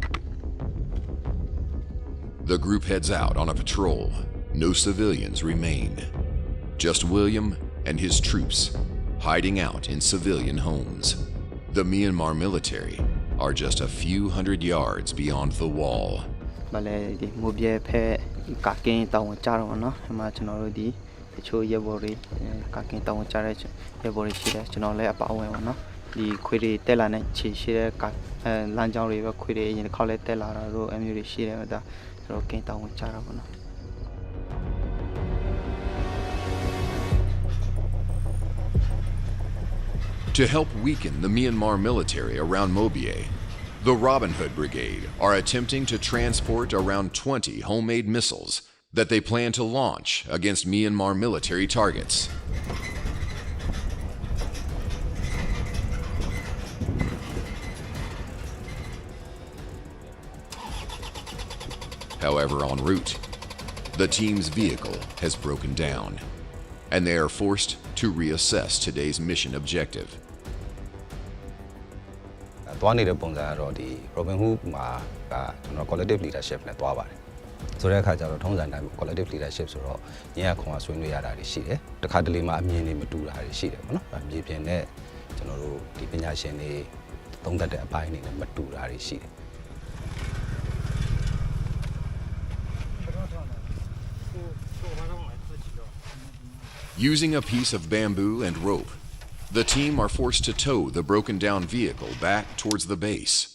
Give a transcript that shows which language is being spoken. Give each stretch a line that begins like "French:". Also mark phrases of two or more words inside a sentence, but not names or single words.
English: The group heads out on a patrol. No civilians remain. Just William and his troops hiding out in civilian homes. The Myanmar military are just a few hundred yards beyond the wall.
Burmese: ဘာလဲဒီမိုးပြဲဖဲကကင်းတောင်းကြတော့နော်အမှကျွန်တော်တို့ဒီတချို့ရဲဘော်တွေကကင်းတောင်းကြတဲ့ရဲဘော်တွေရှိတယ်ကျွန်တော်လည်းအပါအဝင်ပါနော်ဒီခွေတွေတက်လာတဲ့ခြေရှိတဲ့လမ်းကြောင်းတွေပဲခွေတွေရင်တစ်ခေါက်လဲတက်လာတာတို့အမျိုးတွေရှိတယ်ဒါကျွန်တော်ကင်းတောင်းကြတာပေါ့နော်
English: To help weaken the Myanmar military around Mobie, The Robin Hood Brigade are attempting to transport around 20 homemade missiles that they plan to launch against Myanmar military targets. However, en route, the team's vehicle has broken down, and they are forced to reassess today's mission objective.
Burmese: သွားနေတဲ့ပုံစံကတော့ဒီ Robin Hood မှာကကျွန်တော်
English: collective leadership
Burmese: နဲ့သွားပါတယ်ဆိုတဲ့အခါကျတော့ထုံးစံတိုင်း
English: collective leadership
Burmese: ဆိုတော့ညရခွန်အားဆွေးနွေးရတာတွေရှိတယ်တခါတလေမှာအမြင်တွေမတူတာတွေရှိတယ်ပေါ့နော်အမြင်ပြင်နဲ့ကျွန်တော်တို့ဒီပညာရှင်တွေသုံးသပ်တဲ့အပိုင်းတွေနဲ့မတူတာတွေရှိတယ်
English: Using a piece of bamboo and rope, the team are forced to tow the broken down vehicle back towards the base.